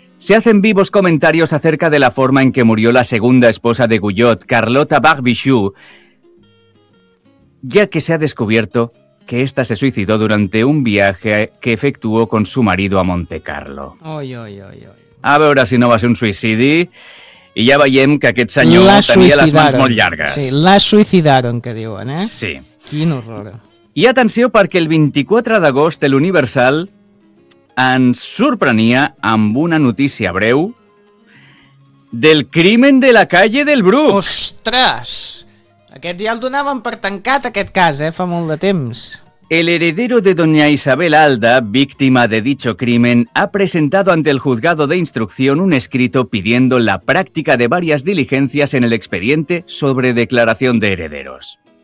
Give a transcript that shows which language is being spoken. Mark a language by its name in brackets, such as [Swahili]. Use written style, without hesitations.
[Spanish] Se hacen vivos comentarios acerca de la forma en que murió la segunda esposa de Guyot, Carlota Barbichoux, ya que se ha descubierto que esta se suicidó durante un viaje que efectuó con su marido a Monte Carlo. Oy, oy, oy, oy. [Catalan] A veure si no va ser un suïcidi. I ja veiem que aquest senyor la tenia les mans molt llargues. Sí, la suïcidaron, que diuen, eh? Sí. Quin horror. I atenció, perquè el 24 d'agost l'Universal ens sorprenia amb una notícia breu [Spanish] del crimen de la calle del Bruc. [Catalan] Ostres! Aquest ja el donaven per tancat, aquest cas, fa molt de temps. [Spanish] El heredero de doña Isabel Alda, víctima de dicho crimen, ha presentado ante el juzgado de instrucción un escrito pidiendo la práctica de varias diligencias en el expediente sobre declaración de herederos.